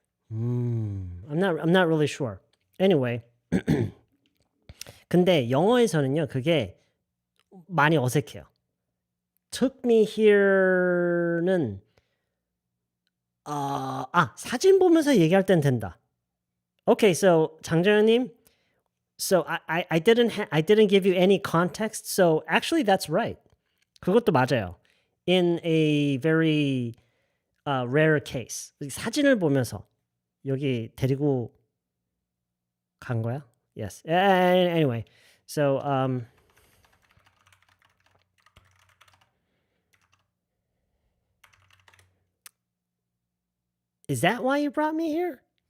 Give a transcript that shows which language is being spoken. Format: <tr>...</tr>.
<en>I'm not really sure. Anyway.</en> <ko>근데 영어에서는요. 그게 많이 어색해요.</ko> <en>Took me here</en> <ko>는 사진 보면서 얘기할 땐 된다.</ko> <en>Okay, so 장정현님, so I didn't give you any context. So actually that's right.</en> <ko>그것도 맞아요.</ko> <en>In a very rare case.</en> <ko>사진을 보면서 여기 데리고 간 거야?</ko> <en>Yes. Anyway, so is that why you brought me here?</en>